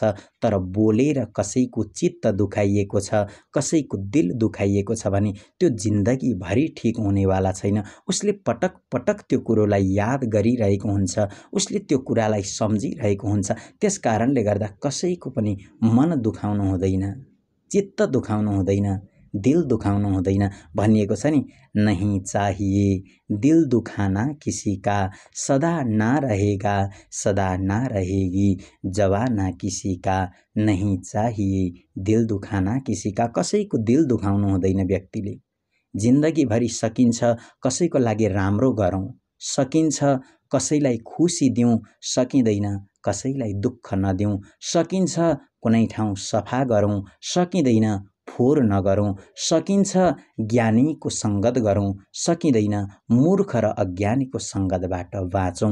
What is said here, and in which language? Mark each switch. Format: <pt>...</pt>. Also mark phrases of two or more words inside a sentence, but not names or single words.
<ne>तर बोलेर कसैको चित्त दुखाइएको छ, कसैको दिल दुखाइएको छ भने त्यो जिन्दगीभरि ठिक हुनेवाला छैन। उसले पटक पटक त्यो कुरोलाई याद गरिरहेको हुन्छ, उसले त्यो कुरालाई सम्झिरहेको हुन्छ। त्यस कारणले गर्दा कसैको पनि मन दुखाउनु हुँदैन, चित्त दुखाउनु हुँदैन, दिल दुखाउनु हुँदैन। भनिएको छ नि,</ne> <hi>नहीं चाहिए दिल दुखाना किसी का, सदा ना रहेगा सदा ना रहेगी जवाना किसी का, नहीं चाहिए दिल दुखाना किसी का।</hi> <ne>कसैको दिल दुखाउनु हुँदैन व्यक्तिले। जिन्दगीभरि सकिन्छ कसैको लागि राम्रो गरौँ, सकिन्छ कसैलाई खुसी दिउँ, सकिँदैन कसैलाई दुःख नदिउँ, सकिन्छ कुनै ठाउँ सफा गरौँ, सकिँदैन फोहोर नगरौँ, सकिन्छ ज्ञानीको सङ्गत गरौँ, सकिँदैन मूर्ख र अज्ञानीको सङ्गतबाट बाँचौँ।</ne>